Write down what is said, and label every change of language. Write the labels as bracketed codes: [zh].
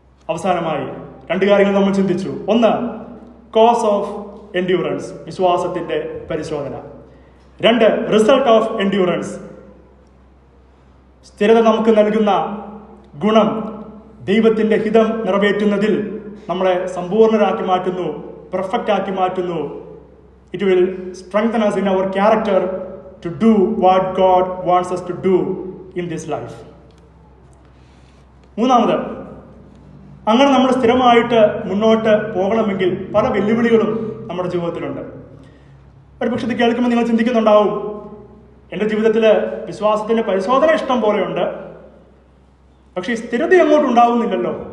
[ml] അവസാനമായി 2 കാര്യങ്ങൾ നമ്മൾ ചിന്തിച്ചു. ഒന്ന്, [en] cause of endurance, [ml] വിശ്വാസത്തിന്റെ പരിശോധന. 2, [en] result of endurance, [ml] സ്ഥിരത നമുക്ക് നൽകുന്ന ഗുണം ദൈവത്തിന്റെ ഹിതം നിറവേറ്റുന്നതിൽ നമ്മളെ സമ്പൂർണ്ണരാക്കി മാറ്റുന്നു, പെർഫെക്റ്റ് ആക്കി മാറ്റുന്നു. [en] It will strengthen us in our character to do what God wants us to do in this life. [ml] 3, അങ്ങനെ നമ്മൾ സ്ഥിരമായിട്ട് മുന്നോട്ട് പോകണമെങ്കിൽ പല വെല്ലുവിളികളും നമ്മുടെ ജീവിതത്തിലുണ്ട്. ഒരു പക്ഷേ ഇത് കേൾക്കുമ്പോൾ നിങ്ങൾ ചിന്തിക്കുന്നുണ്ടാവും, എൻ്റെ ജീവിതത്തിൽ വിശ്വാസത്തിൻ്റെ പരിശോധന ഇഷ്ടം പോലെയുണ്ട്, പക്ഷേ ഈ സ്ഥിരത അങ്ങോട്ട് ഉണ്ടാവുന്നില്ലല്ലോ.